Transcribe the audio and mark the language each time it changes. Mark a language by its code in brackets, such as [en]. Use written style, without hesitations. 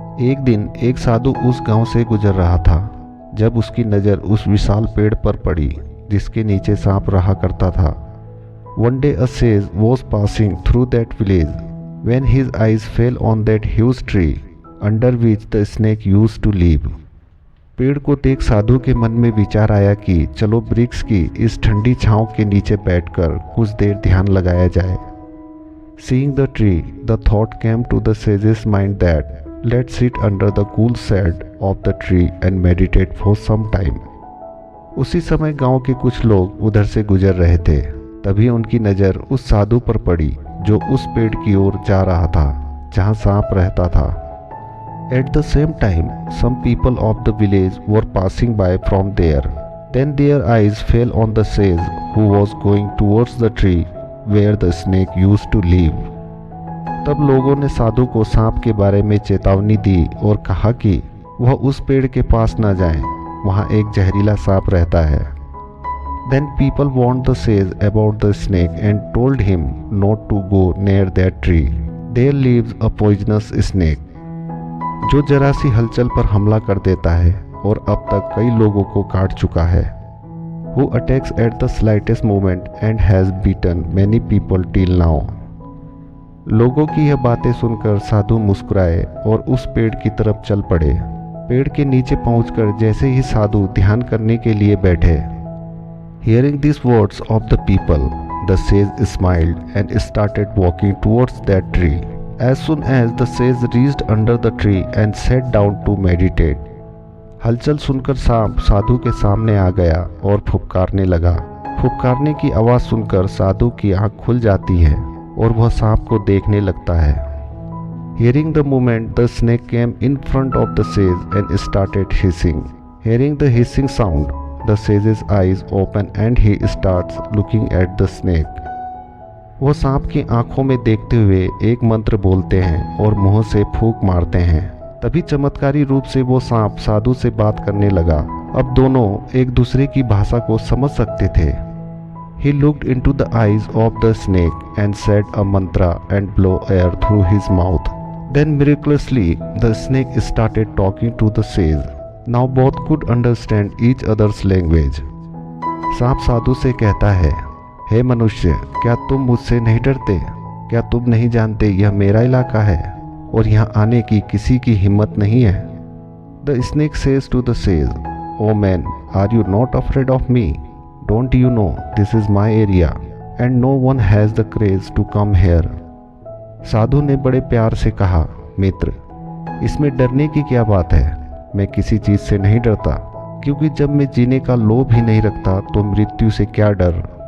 [hi] एक दिन एक साधु उस गांव से गुजर रहा था। जब उसकी नज़र उस विशाल पेड़ पर पड़ी जिसके नीचे सांप रहा करता था। [en] One day a sage was passing through that village when his eyes fell on that huge tree under which the snake used to live. [hi] पेड़ को देख साधु के मन में विचार आया कि चलो वृक्ष की इस ठंडी छांव के नीचे बैठकर कुछ देर ध्यान लगाया जाए। [en] Seeing the tree, the thought came to the sage's mind that let's sit under the cool shade of the tree and meditate for some time. [hi] उसी समय गांव के कुछ लोग उधर से गुजर रहे थे। तभी उनकी नज़र उस साधु पर पड़ी जो उस पेड़ की ओर जा रहा था जहां सांप रहता था। [en] At the same time, some people of the village were passing by from there. Then their eyes fell on the sage who was going towards the tree where the snake used to live. [hi] तब लोगों ने साधु को सांप के बारे में चेतावनी दी और कहा कि वह उस पेड़ के पास न जाएं, वहाँ एक जहरीला सांप रहता है। [en] Then people warned the sage about the snake and told him not to go near that tree. There lives a poisonous snake. [hi] जो जरा सी हलचल पर हमला कर देता है और अब तक कई लोगों को काट चुका है। [en] Who attacks at the slightest moment and has beaten many people till now. [hi] लोगों की यह बातें सुनकर साधु मुस्कुराए और उस पेड़ की तरफ चल पड़े। पेड़ के नीचे पहुंचकर जैसे ही साधु ध्यान करने के लिए बैठे, [en] Hearing these words of the people, the sage smiled and started walking towards that tree. As soon as the sage reached under the tree and sat down to meditate, [hi] हलचल सुनकर सांप साधु के सामने आ गया और फुफकारने लगा। फुफकारने की आवाज़ सुनकर साधु की आंख खुल जाती है और वह सांप को देखने लगता है। [en] Hearing the movement, the snake came in front of the sage and started hissing. Hearing the hissing sound, the sage's eyes open and he starts looking at the snake. [hi] वो सांप की आंखों में देखते हुए एक मंत्र बोलते हैं और मुंह से फूंक मारते हैं। तभी चमत्कारी रूप से वो सांप साधु से बात करने लगा अब दोनों एक दूसरे की भाषा को समझ सकते थे। [en] He looked into the eyes of the snake and said a mantra and blew air through his mouth. Then miraculously, the snake started talking to the sage. Now both could understand each other's language. [hi] सांप साधु से कहता है, हे मनुष्य, क्या तुम मुझसे नहीं डरते? क्या तुम नहीं जानते यह मेरा इलाका है और यहाँ आने की किसी की हिम्मत नहीं है? [en] The snake says to the sage, Oh man, are you not afraid of me? Don't you know this is my area and no one has the courage to come here? [hi] साधु ने बड़े प्यार से कहा, मित्र, इसमें डरने की क्या बात है? मैं किसी चीज से नहीं डरता, क्योंकि जब मैं जीने का लोभ ही नहीं रखता तो मृत्यु से क्या डर?